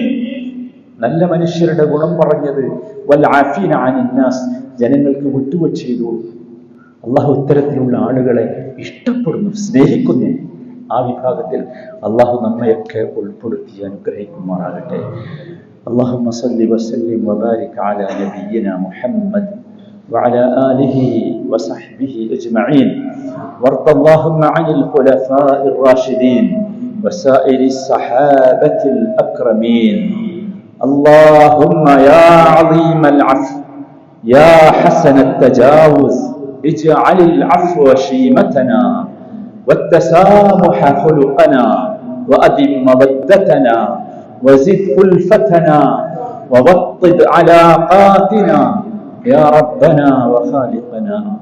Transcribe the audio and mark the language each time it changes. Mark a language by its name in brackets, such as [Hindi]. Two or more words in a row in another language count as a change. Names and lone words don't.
[Malayalam] നല്ല മനുഷ്യരുടെ ഗുണം പറഞ്ഞത് [Arabic] والعافين عن الناس, [Malayalam] ജനങ്ങൾക്ക് വിട്ടുവീഴ്ച ചെയ്തു. അള്ളാഹു ഇത്തരത്തിലുള്ള ആളുകളെ ഇഷ്ടപ്പെടുന്നു, സ്നേഹിക്കുന്നു. ആ വിഭാഗത്തിൽ അള്ളാഹു നമ്മയൊക്കെ ഉൾപ്പെടുത്തി അനുഗ്രഹിക്കുമാറാകട്ടെ. [Arabic] اللهم صل وسلم وبارك على نبينا محمد وعلى آله وصحبه أجمعين. وارض اللهم عن الخلفاء الراشدين وسائر الصحابة الأكرمين. اللهم يا عظيم العفو يا حسن التجاوز اجعل العفو شيمتنا والتسامح خلقنا وأدم مودتنا وزد ألفتنا ووطد علاقاتنا يا ربنا وخالقنا.